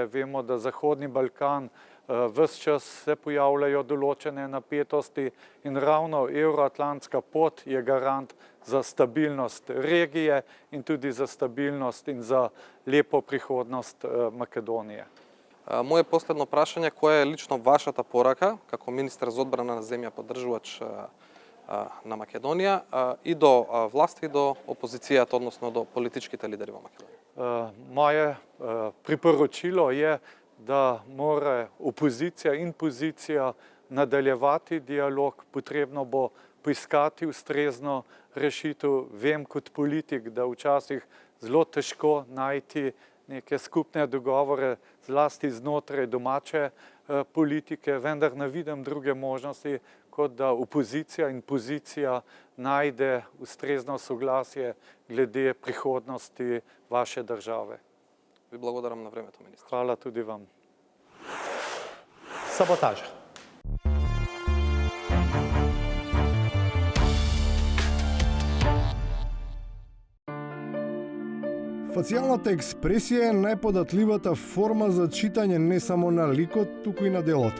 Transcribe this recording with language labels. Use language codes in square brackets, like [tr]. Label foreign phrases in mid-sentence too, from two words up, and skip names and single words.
[sl] Vemo, da Zahodni Balkan ves čas se pojavljajo določene napetosti in ravno euroatlantska pot je garant za stabilnost regije in tudi za stabilnost in za lepo prihodnost Makedonije. [mk] Моje последно прашање, која е лично вашата порака како министар за одбрана на земја поддржувач на Македонија и до власти и до опозицијата, односно до политичките лидери во Македонија? [sl] Moje priporočilo je, da mora opozicija in pozicija nadaljevati dialog, potrebno bo poiskati ustrezno rešitev. Vem kot politik, da včasih zelo težko najti neke skupne dogovore, zlasti znotraj domače politike, vendar ne vidim druge možnosti, kot da opozicija in pozicija najde ustrezno soglasje glede prihodnosti vaše države. [mk] Ви благодарам на времето, министр. [sl] Hvala tudi vam. [mk] Саботажа. Фацијалната експресија е најподатливата форма за читање не само на ликот, туку и на делото.